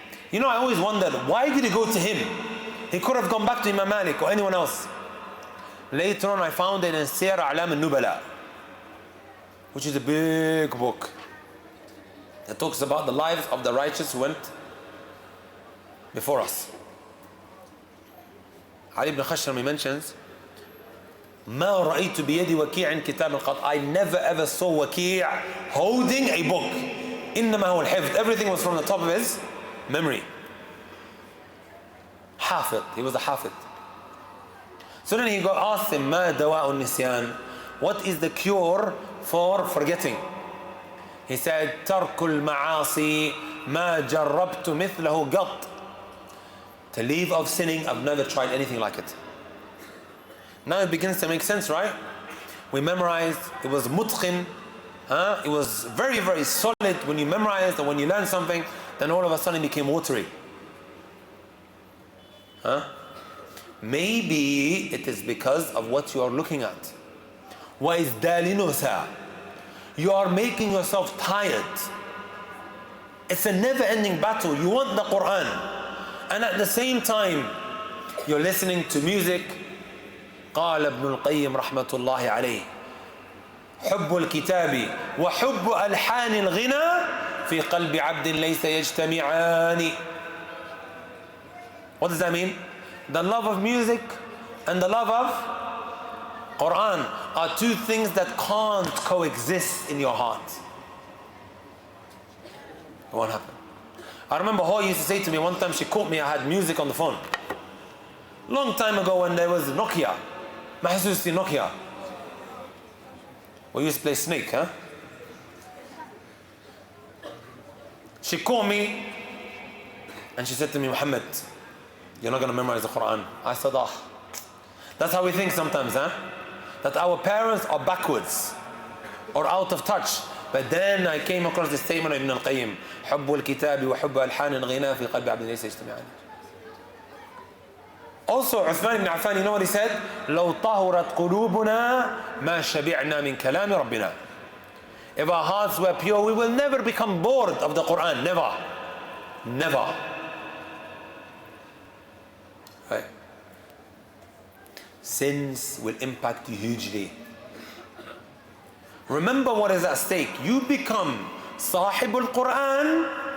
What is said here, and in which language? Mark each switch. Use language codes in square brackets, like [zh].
[en] You know, I always wondered, why did he go to him? He could have gone back to Imam Malik or anyone else. Later on, I found it in Siyar A'lam al-Nubala, which is a big book that talks about the lives of the righteous who went before us. [ar] Ali ibn Khashrami mentions, ما رأيت بيدي وكيع كتاب القط. [en] I never ever saw Waki' holding a book. [ar] إنما هو الحفظ. [en] Everything was from the top of his memory. Hafid. He was a Hafid. So then he got asked him, [ar] ما دواء النسيان? [en] What is the cure for forgetting? He said, [ar] ترك المعاصي ما جربت مثله قط. [en] To leave of sinning, I've never tried anything like it. Now it begins to make sense, right? We memorized, it was mutqin, it was very, very solid when you memorized, and when you learn something, then all of a sudden it became watery. Maybe it is because of what you are looking at. [ar] وَإِزْدَالِنُسَا. [en] You are making yourself tired. It's a never-ending battle. You want the Quran, and at the same time you're listening to music. [ar] قال ابن القيم رحمة الله عليه حب الكتاب وحب ألحان الغنى في قلب عبد ليس يجتمعان. [en] What does that mean? The love of music and the love of Quran are two things that can't coexist in your heart. It won't happen. I remember Ho used to say to me one time, she caught me, I had music on the phone. Long time ago when there was Nokia. Mahasusti Nokia. We used to play Snake, huh? She called me and she said to me, Muhammad, you're not going to memorize the Quran. I said, that's how we think sometimes, huh? That our parents are backwards or out of touch. But then I came across the statement of Ibn al-Qayyim, [ar] حب الكتاب وحب ألحان الغناء في قلب عبد ليس يجتمعان. [en] Also, Uthman ibn Affan, you know what he said? [ar] لو طهرت قلوبنا ما شبعنا من كلام ربنا. [en] If our hearts were pure, we will never become bored of the Quran. Never. Never. Right. Sins will impact you hugely. Remember what is at stake. You become Sahibul Quran.